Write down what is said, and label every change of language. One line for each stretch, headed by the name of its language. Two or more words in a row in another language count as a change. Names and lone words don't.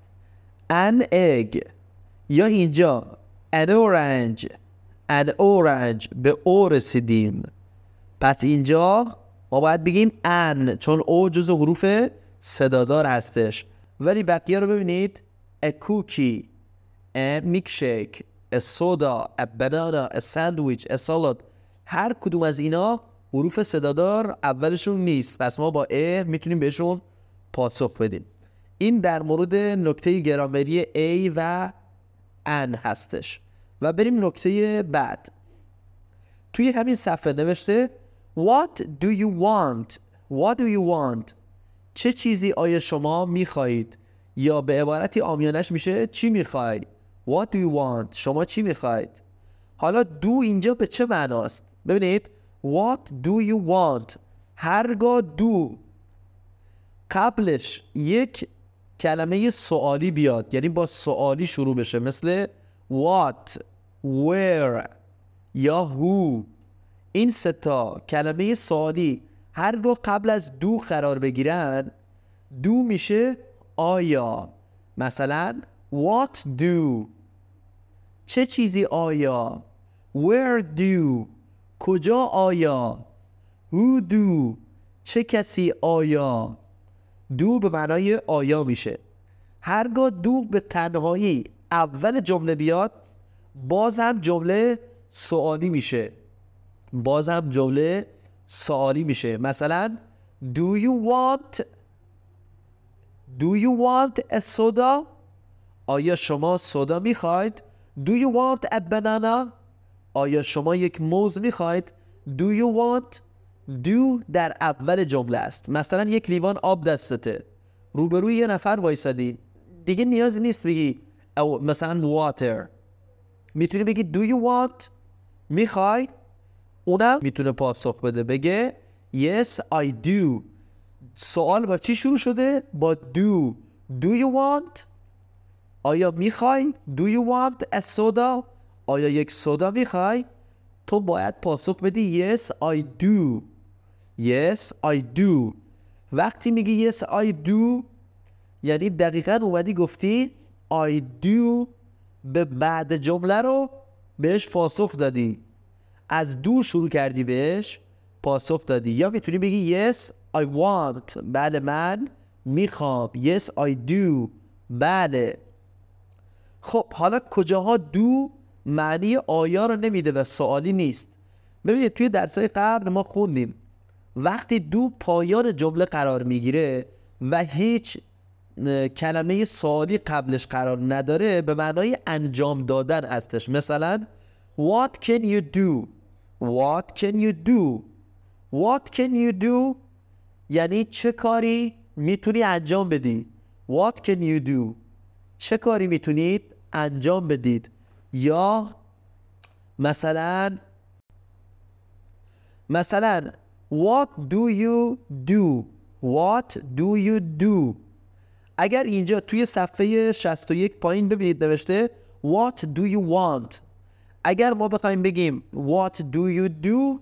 English: an egg.
Persian: یا اینجا
English: an orange
Persian: به O رسیدیم. پس اینجا ما باید بگیم an چون O جزو حروف صدادار هستش. ولی بقیه رو ببینید
English: a cookie, a milkshake, a soda, a banana, a sandwich, a salad.
Persian: هر کدوم از اینا حروف صدادار اولشون نیست، پس ما با A میتونیم بهشون پاسخ بدیم. این در مورد نکته گرامری A و an هستش. و بریم نکته بعد. توی همین صفحه نوشته
English: What do you want؟
Persian: چه چیزی آیا شما میخواهید؟ یا به عبارتی عامیانش میشه چی میخواهید؟
English: What do you want؟
Persian: شما چی میخواهید؟ حالا do اینجا به چه معناست؟ ببینید
English: What do you want؟
Persian: هرگاه do قبلش یک کلمه سوالی بیاد، یعنی با سوالی شروع بشه، مثل what، where یا who، این سه تا کلمه سوالی هرگاه قبل از دو قرار بگیرن دو میشه آیا. مثلا
English: what do
Persian: چه چیزی آیا،
English: where do
Persian: کجا آیا،
English: who do
Persian: چه کسی آیا. دو به معنای آیا میشه. هرگاه دو به تنهایی اول جمله بیاد باز هم جمله سوالی میشه.
English: مثلا do you want a soda؟
Persian: آیا شما سودا میخواید؟
English: do you want a banana؟
Persian: آیا شما یک موز میخواید؟
English: do you want؟
Persian: do در اول جمله است. مثلا یک لیوان آب دستته، روبروی یه نفر وایسادی، دیگه نیازی نیست بگی او مثلا water، میتونی بگی
English: do you want؟
Persian: میخوای؟ اونم میتونه پاسخ بده بگه
English: yes I do.
Persian: سوال با چی شروع شده؟ با
English: do you want؟
Persian: آیا میخوای؟
English: do you want a soda؟
Persian: آیا یک سودا میخوای؟ تو باید پاسخ بدی
English: yes I do.
Persian: وقتی میگی
English: yes I do
Persian: یعنی دقیقاً اومدی گفتی
English: I do
Persian: به بعد جمله رو بهش پاسخ دادی، از دو شروع کردی بهش پاسخ دادی. یا میتونی بگی
English: yes I want،
Persian: بله من میخوام،
English: yes I do،
Persian: بله. خب حالا کجاها دو معنی آیا رو نمیده و سوالی نیست؟ ببینید توی درسای قبل ما خوندیم وقتی دو پایان جمله قرار میگیره و هیچ کلمه سوالی قبلش قرار نداره به معنای انجام دادن هستش.
English: مثلا What can you do? What can you do? What can you do؟
Persian: یعنی چه کاری میتونی انجام بدی.
English: What can you do؟
Persian: چه کاری میتونید انجام بدید.
English: یا مثلا What do you do? What do you do؟
Persian: اگر اینجا توی صفحه 61 پایین ببینید نوشته
English: What do you want؟
Persian: اگر ما بخوایم بگیم
English: What do you do؟